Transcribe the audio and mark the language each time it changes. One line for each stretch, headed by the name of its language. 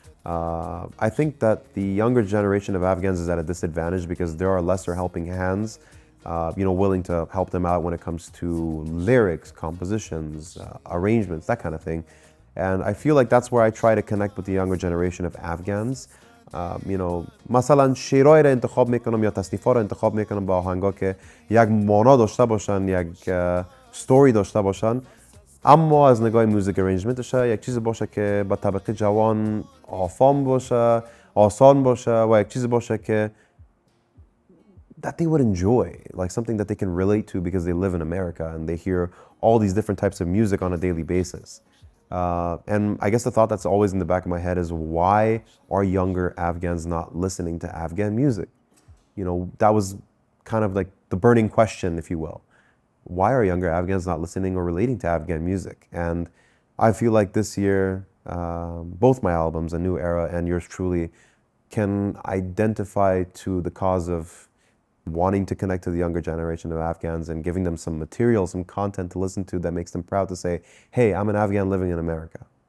English: I think that the younger generation of Afghans is at a disadvantage because there are lesser helping hands, willing to help them out when it comes to lyrics, compositions, arrangements, that kind of thing. And I feel like that's where I try to connect with the younger generation of Afghans.
Persian: مثلا شعرهای را انتخاب میکنم یا تصنیف‌ها را انتخاب میکنم با آهنگا که یک معنا داشته باشن، یک ستوری داشته باشن، اما از نگاه موزیک ارنجمنتش یک چیز باشه که با طبقه جوان آفام باشه، آسان باشه و یک چیز باشه که
English: that they would enjoy, like something that they can relate to because they live in America and they hear all these different types of music on a daily basis. And I guess the thought that's always in the back of my head is, why are younger Afghans not listening to Afghan music? That was kind of like the burning question, if you will. Why are younger Afghans not listening or relating to Afghan music? And I feel like this year, both my albums, A New Era and yours truly, can identify to the cause of wanting to connect to the younger generation of Afghans and giving them some material, some content to listen to that makes them proud to say, hey, I'm an Afghan living in America.